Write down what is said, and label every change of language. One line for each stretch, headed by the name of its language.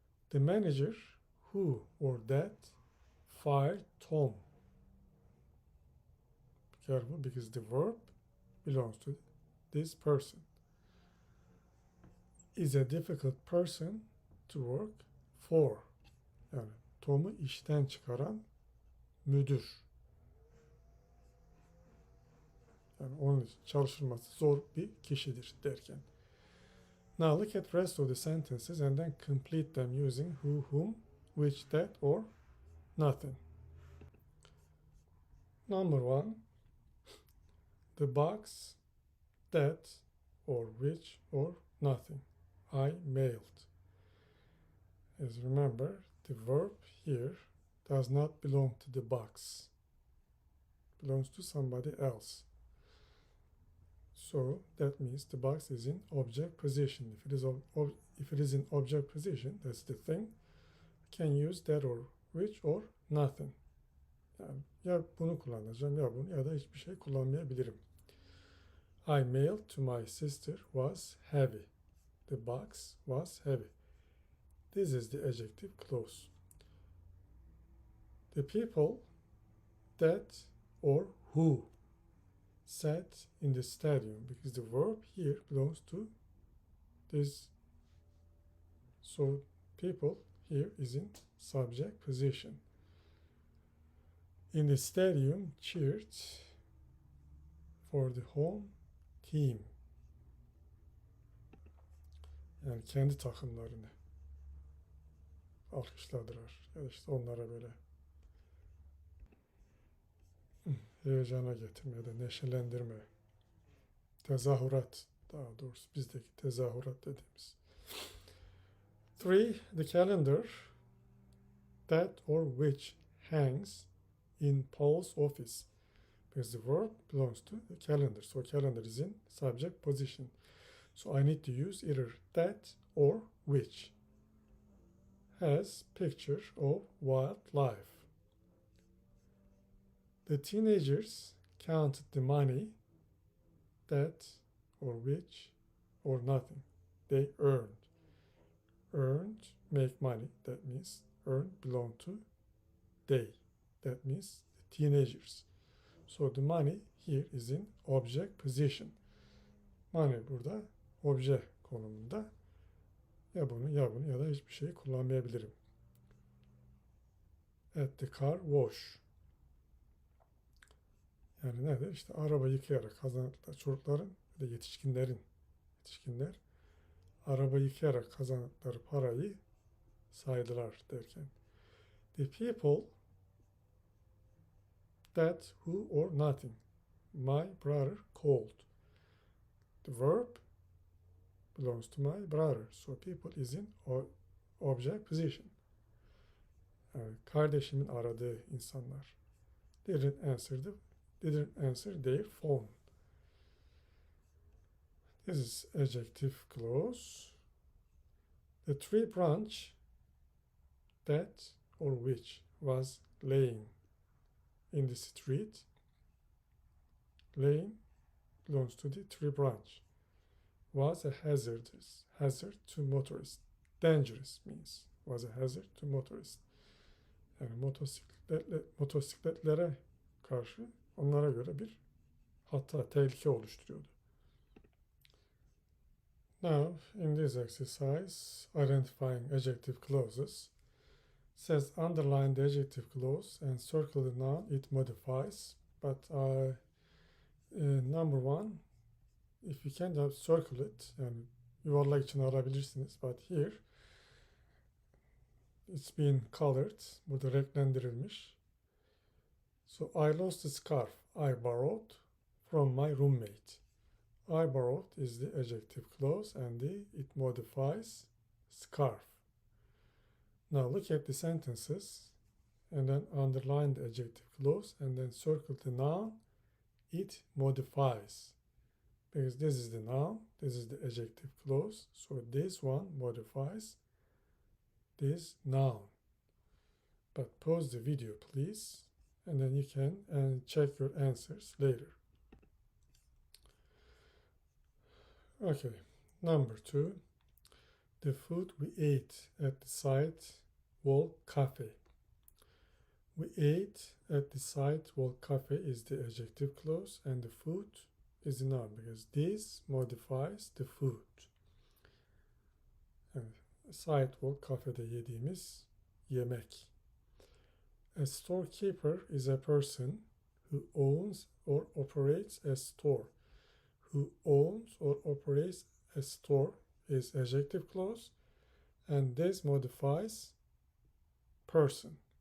English: The manager who or that fired Tom. Be careful because the verb belongs to this person. Is a difficult person to work for.
Turkish: Yani Tom'u işten çıkaran müdür. Yani onun için çalışılması zor bir kişidir derken.
English: Now look at the rest of the sentences and then complete them using who, whom, which, that, or nothing. Number 1, the box, that, or which, or nothing. I mailed. As remember, the verb here does not belong to the box. It belongs to somebody else. So that means the box is in object position. If it is in object position, that's the thing. I can use that or which or nothing.
Turkish: Yani ya bunu kullanacağım ya bunu ya da hiçbir şey kullanmayabilirim.
English: I mailed to my sister was heavy. The box was heavy. This is the adjective clause. The people that or who sat in the stadium, because the verb here belongs to this. So people here is in subject position. in the stadium cheered for the home team.
Turkish: Yani kendi takımlarını alkışladılar. Ya da işte onlara böyle heyecana getirme ya da neşelendirme, tezahürat, daha doğrusu bizdeki tezahürat dediğimiz.
English: 3. The calendar that or which hangs in Paul's office. Because the verb belongs to the calendar. So calendar is in subject position. So I need to use either that or which. Has picture of wildlife. The teenagers counted the money that or which or nothing they earned. Earned, make money. That means earn belong to they. That means the teenagers. So the money here is in object position.
Turkish: Money burada obje konumunda. Ya bunu ya bunu ya da hiçbir şeyi kullanmayabilirim.
English: At the car wash.
Turkish: Yani nedir? İşte araba yıkayarak kazandıkları çocukların ve yetişkinler araba yıkayarak kazandıkları parayı saydılar derken.
English: The people that who or nothing my brother called. The verb belongs to my brother. So people is in object position.
Turkish: Yani kardeşimin aradığı insanlar.
English: Didn't answer their phone. This is adjective clause. The tree branch that or which was laying in the street. Laying belongs to the tree branch. Was a hazard to motorists. Dangerous means was a hazard to motorists.
Turkish: Yani motosikletlere karşı onlara göre bir hatta tehlike oluşturuyordu.
English: Now, in this exercise, identifying adjective clauses, says underline the adjective clause and circle the noun it modifies. But number one, if you can just circle it,
Turkish: yani yuvarlak için arabilirsiniz.
English: But here, it's been colored.
Turkish: Burada renklendirilmiş.
English: So I lost the scarf I borrowed from my roommate. I borrowed is the adjective clause and it modifies scarf. Now look at the sentences and then underline the adjective clause and then circle the noun it modifies. Because this is the noun, this is the adjective clause, so this one modifies this noun. But pause the video please, and then you can check your answers later. Okay, number 2. The food we ate at the sidewalk cafe. We ate at the sidewalk cafe is the adjective clause and the food is the noun because this modifies the food.
Turkish: Yani sidewalk kafede yediğimiz yemek.
English: A storekeeper is a person who owns or operates a store. Who owns or operates a store is adjective clause and this modifies person.